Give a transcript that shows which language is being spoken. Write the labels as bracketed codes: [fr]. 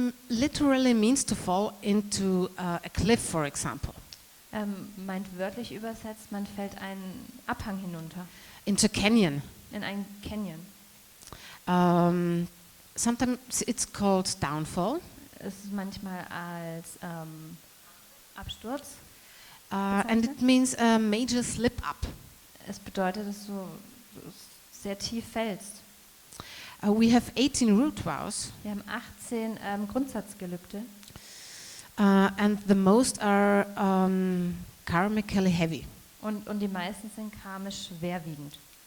[en] literally means to fall into a cliff, for example, [de] meint wörtlich übersetzt, man fällt einen Abhang hinunter, [en] into canyon. [de] in einen Canyon. [en] Sometimes it's called downfall, [de] Es ist manchmal als Absturz. [en] and it means a major slip up. [de] Es bedeutet, dass du sehr tief fällst. [en] We have 18 root vows, [de] Wir haben 18 Grundsatzgelübde [en] and the most are karmically heavy. [de] und die meisten sind karmisch schwerwiegend.